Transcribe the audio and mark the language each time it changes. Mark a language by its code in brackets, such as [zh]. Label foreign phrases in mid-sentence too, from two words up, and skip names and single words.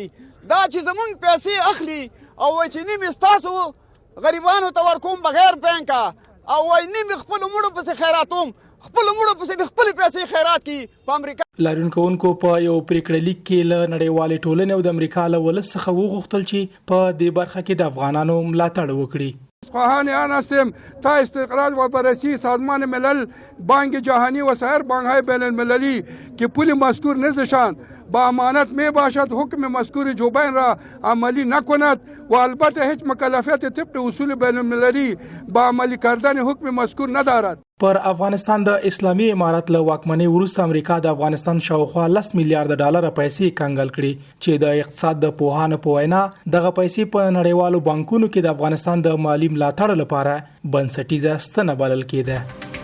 [ps] دا چې زمونږ پیسې اخلي او وایي چې نیم ستاسو غریبانو ته ورکوم بغیر بانکه او وایي نیم خپلو مړو پسې خیراتوم، خپل مړو پسې د خپل پیسې خیرات کی په امریکا. لاریون کوونکو په یو پریکړه لیک کې له نړیوالې ټولنې او د امریکا له ولس څخه وغوښتل چې په دې برخه کې د افغانانو ملاتړ وکړي. [fa] خواهان آن هستیم تا استقرار و بررسی سازمان ملل، بانک جهانی و سایر بانک‌های بین‌المللی که پول مذکور نزدشان با امانت می باشد حکم مذکور جو بایدن را عملی نکند و البته هیچ مکلفیت طبق اصول بین‌المللی با عملی کردن حکم مذکور ندارد. [ps] پر افغانستان د اسلامي امارت له واکمنۍ وروسته امریکا د افغانستان شاوخوا 10 میلیارډ ډالر پیسې کنګل کړي چې د اقتصاد د پوهانو په وینا دغه پیسې په نړیوالو بانکونو کې د افغانستان د مالی ملاتړ لپاره بنسټیزه ستنه بلل کېده.